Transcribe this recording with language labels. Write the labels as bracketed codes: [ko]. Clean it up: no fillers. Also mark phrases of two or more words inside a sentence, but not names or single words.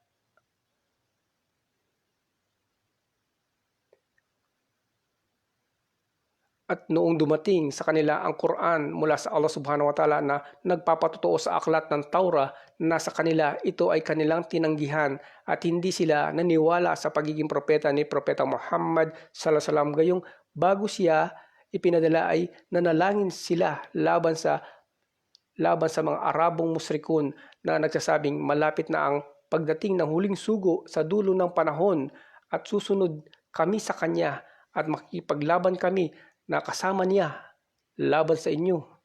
[tl] At noong dumating sa kanila ang Quran mula sa Allah [ar] سبحانه وتعالى [tl] na nagpapatotoo sa aklat ng Taurah na sa kanila, ito ay kanilang tinanggihan at hindi sila naniwala sa pagiging propeta ni Propeta Muhammad [ar] صلى الله عليه وسلم. [tl] Gayong bago siya ipinadala ay nanalangin sila laban sa mga Arabong musrikun na nagsasabing malapit na ang pagdating ng huling sugo sa dulo ng panahon, at susunod kami sa kanya at makikipaglaban kami na kasama niya laban sa inyo.